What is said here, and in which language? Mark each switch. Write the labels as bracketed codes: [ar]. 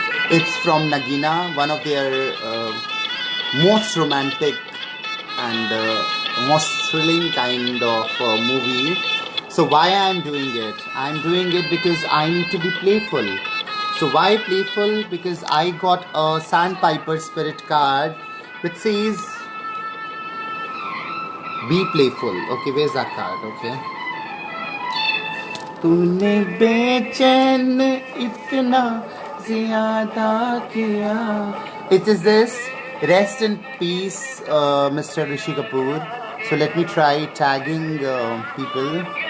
[en] It's from Nagina, one of their most romantic and most thrilling kind of movie. So why I'm doing it? I'm doing it because I need to be playful. So why playful? Because I got a Sandpiper spirit card which says be playful. Okay, where's that card? Okay. [hi] तूने बेचैन इतना ज़्यादा किया. [en] It is this. Rest in peace, Mr. Rishi Kapoor. So let me try tagging people.